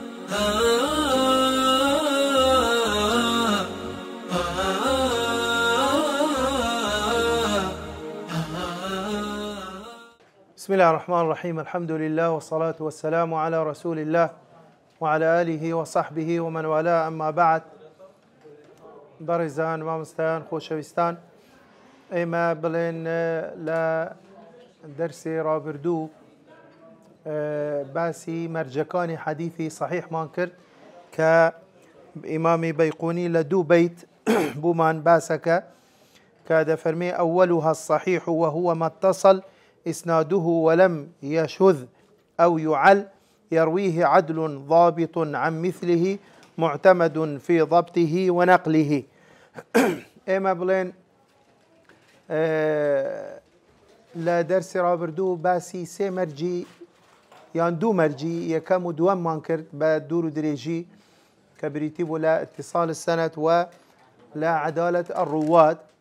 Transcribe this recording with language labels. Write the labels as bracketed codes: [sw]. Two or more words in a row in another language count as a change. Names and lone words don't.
[ar] بسم الله الرحمن الرحيم. الحمد لله والصلاة والسلام على رسول الله وعلى آله وصحبه ومن والاه. أما بعد، [ckb] بەڕێزان مامۆستایان خۆشەویستان، ئێمە بڵێن لە دەرسێ ڕابردوو باسی مەرجەکانی حەدیثی صحیحمان کرد کە ئیمامی بەیقونی لە دوو بەیت بوومان باسەکە کە دەفەرمێ [ar] ئەوەلها الصحيح وهو ما اتصل إسناده ولم يشذ أو يعل يرويه عدل ضابط عن مثله معتمد في ضبطه ونقله. [ckb] ئێمە بڵێن لە دەرسی ڕابردوو باسی سێ مەرجی یان دوو مەرجی یەکەم و دووەممان کرد بە دوور و درێژی کە بریتی بوو لە [ar] اتصال السند [ckb] و لە [ar] عەدالەت الڕوات.